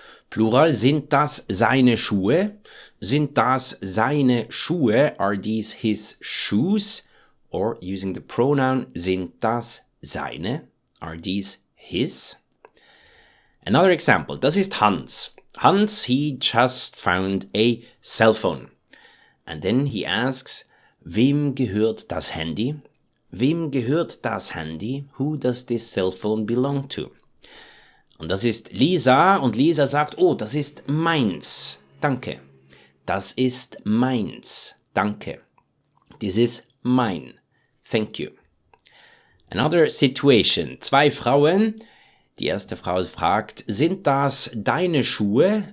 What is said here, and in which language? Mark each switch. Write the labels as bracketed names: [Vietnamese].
[German] Plural, sind das seine Schuhe? Sind das seine Schuhe? [English] Are these his shoes? Or using the pronoun, [German] sind das seine? [English] Are these his? Another example, [German] das ist Hans. [English] Hans, he just found a cell phone. And then he asks, [German] wem gehört das Handy? Wem gehört das Handy? [English] Who does this cell phone belong to? [German] Und das ist Lisa und Lisa sagt, oh, das ist meins. Danke. Das ist meins. Danke. [English] This is mine. Thank you. Another situation. [German] Zwei Frauen. Die erste Frau fragt, sind das deine Schuhe?